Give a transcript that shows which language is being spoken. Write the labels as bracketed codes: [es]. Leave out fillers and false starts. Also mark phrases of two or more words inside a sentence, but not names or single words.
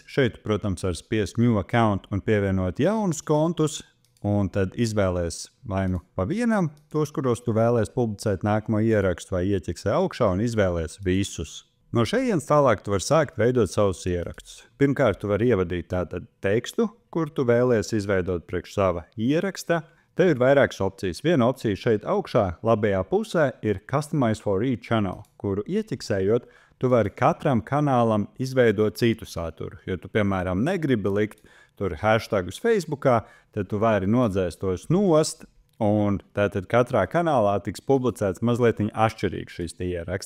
[lv] Šeit, protams, var spiest [en] New Account [lv] un pievienot jaunus kontus, un tad izvēlēs vai nu pa vienam tos, kuros tu vēlies publicēt nākamo ierakstu, vai ieķeksē augšā un izvēlēs visus. No šejienes tālāk tu vari sākt veidot savus ierakstus. Pirmkārt, tu vari ievadīt tātad tekstu, kur tu vēlies izveidot priekš sava ieraksta. Tev ir vairākas opcijas. Viena opcija šeit augšā, labajā pusē, ir [en] Customize for each channel, [lv] kuru ieķeksējot, tu vari katram kanālam izveidot citu saturu. Ja tu, piemēram, negribi likt tur hashtagus Facebookā, tad tu vari nodzēst tos nost, un tātad katrā kanālā tiks publicēts mazliet atšķirīgs šis ieraksts.